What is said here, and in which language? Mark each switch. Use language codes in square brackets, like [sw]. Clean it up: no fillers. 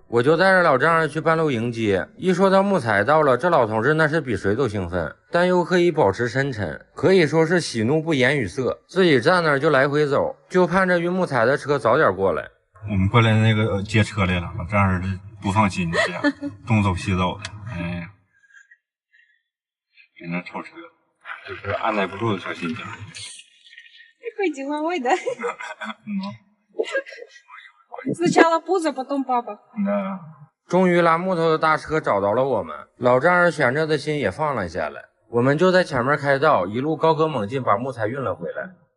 [zh] 我就带着老丈人去半路迎接。一说到木材到了，这老同志那是比谁都兴奋，但又可以保持深沉，可以说是喜怒不言于色。自己站那儿就来回走，就盼着运木材的车早点过来。我们过来那个接车来了，这样的不放心，这样东走西走的，哎，只能超车，就是按耐不住的小心情。 [ru] Какой деловой, да? Сначала пузо, потом папа. [zh] 终于拉木头的大车找到了我们，老丈人悬着的心也放了下来。我们就在前面开道，一路高歌猛进，把木材运了回来。